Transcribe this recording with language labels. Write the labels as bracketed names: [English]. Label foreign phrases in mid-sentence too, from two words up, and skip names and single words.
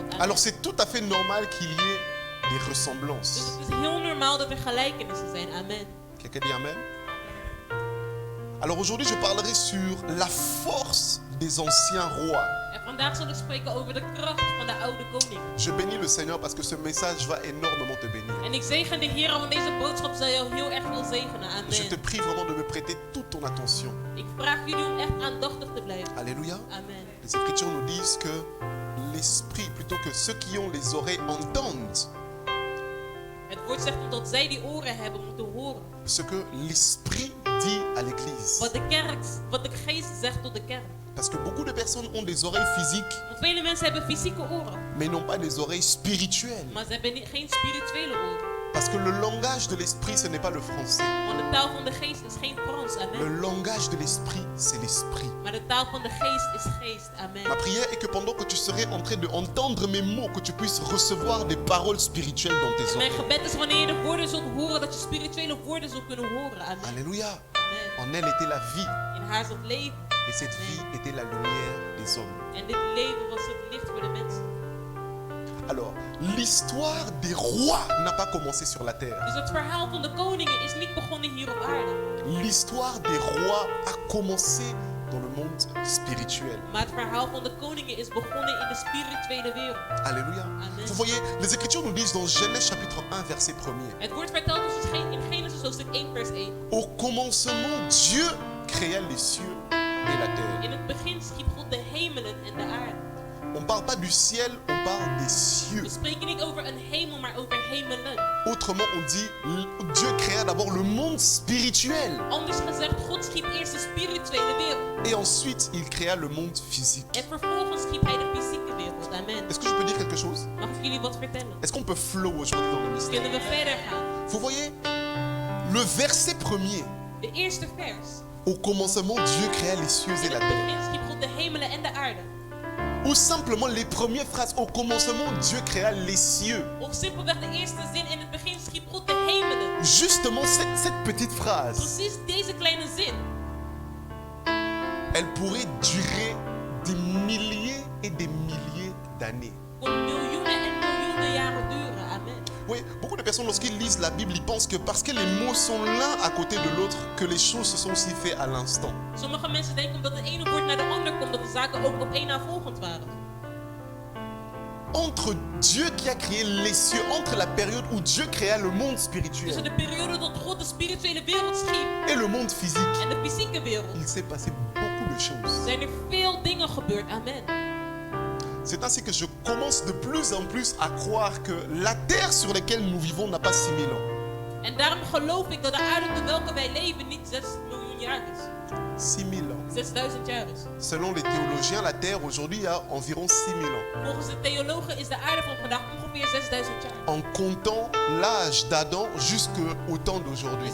[French] Amen. Alors c'est tout à fait normal qu'il y ait des [Dutch] Dus [French] ressemblances. [Dutch] het is heel normaal dat er gelijkenissen zijn. [French] Amen. Quelqu'un dit Amen? Alors aujourd'hui je parlerai sur la force des anciens rois. [Dutch] En vandaag zal ik spreken over de kracht van de oude koning. [French] Je bénis le Seigneur parce que ce message va énormément te bénir. [Dutch] En ik zegen de Heer, want deze boodschap zal jou heel erg veel zegenen. [French] Je te Amen. prie vraiment de me prêter toute ton attention. [Dutch] Ik vraag jullie om echt aandachtig te blijven. [French] Alléluia. Amen. Les Écritures nous disent que l'esprit, plutôt que ceux qui ont les oreilles entendent [Dutch] Het woord zegt dat zij die oren hebben moeten horen. [French] ce que l'esprit dit à l'église. [Dutch] Wat de geest zegt tot de kerk. [French] Parce que beaucoup de personnes ont des oreilles physiques, [Dutch] Want vele mensen hebben fysieke oren, [French] mais n'ont pas des oreilles spirituelles. [Dutch] maar ze hebben geen spirituele oren. [French] Parce que le langage de l'esprit, ce n'est pas le français. [Dutch] Want de taal van de geest is geen Frans. [French] Le Amen. langage de l'esprit, c'est l'esprit. [Dutch] Maar de taal van de geest is geest. [French] Ma Amen. prière est que pendant que tu serais en train d'entendre mes mots, que tu puisses recevoir des paroles spirituelles dans tes [Dutch] Mijn [French] oreilles. [Dutch] gebed is wanneer je de woorden zult horen, dat je spirituele woorden zult kunnen horen. [French] Amen. Alléluia. Amen. En elle était la vie. [Dutch] In haar zat leven. [French] Et cette vie était la lumière des hommes. [Dutch] En dit leven was het licht voor de mensen. [French] Alors, l'histoire des rois n'a pas commencé sur la terre. [Dutch] Dus het verhaal van de koningen is niet begonnen hier op aarde. [French] L'histoire des rois a commencé dans le monde spirituel. [Dutch] Maar het verhaal van de koningen is begonnen in de spirituele wereld. [French] Alléluia. Amen. Vous voyez, les Écritures nous disent dans Genèse chapitre 1, verset 1er. [Dutch] Het woord vertelt ons in Genesis hoofdstuk 1 vers 1. [French] Au commencement, Dieu créa les cieux et la terre. [Dutch] In het begin schiep God de hemelen en de aarde. [French] On ne parle pas du ciel, on parle des cieux. [Dutch] We spreken niet over een hemel, maar over hemelen. [French] Autrement, on dit, Dieu créa d'abord le monde spirituel. [Dutch] Anders gezegd, God schiep eerst de spirituele wereld. [French] Et ensuite, il créa le monde physique. [Dutch] En vervolgens schiep hij de fysieke wereld. [French] Amen. Est-ce que je peux dire quelque chose? [Dutch] Mag ik jullie wat vertellen? [French] Est-ce qu'on peut flow aujourd'hui dans le mystère? [Dutch] Kunnen we verder gaan? [French] Vous voyez, le verset premier. [Dutch] De eerste vers. [French] Au commencement, Dieu créa les cieux et [Dutch] In [French] la [Dutch] het [French] terre. [Dutch] begin schiep God de hemelen en de aarde. [French] Ou simplement les premières phrases. Au commencement, Dieu créa les cieux. [Dutch] Of simpelweg de eerste zin. In het begin schiep God de hemelen. [French] Justement, cette petite phrase, [Dutch] Precies deze kleine zin. [French] elle pourrait durer des milliers et des milliers d'années. [Dutch] Kon miljoenen en miljoenen jaren duren. [French] Amen. Oui, beaucoup de personnes, lorsqu'ils lisent la Bible, ils pensent que parce que les mots sont l'un à côté de l'autre, que les choses se sont aussi faites à l'instant. [Dutch] Sommige mensen denken omdat het ene woord naar de ander komt, dat de zaken ook op één na volgend waren. [French] Entre Dieu qui a créé les cieux, entre la période où Dieu créa le monde [Dutch] Tussen [French] spirituel [Dutch] de periode dat God de spirituele wereld schiep [French] et le monde physique, [Dutch] en de fysieke wereld [French] il s'est passé beaucoup de choses. [Dutch] zijn er veel dingen gebeurd. [French] Amen. C'est ainsi que je commence de plus en plus à croire que la terre sur laquelle nous vivons n'a pas 6000 ans. [Dutch] En daarom geloof ik dat de aarde op welke wij leven niet 6 miljoen jaar is. [French] 6000 ans. [Dutch] 6000 jaar is. [French] Selon les théologiens, la terre aujourd'hui a environ 6000 ans. [Dutch] Volgens de theologen is de aarde van vandaag ongeveer 6000 jaar. [French] En comptant l'âge d'Adam jusqu'au temps d'aujourd'hui.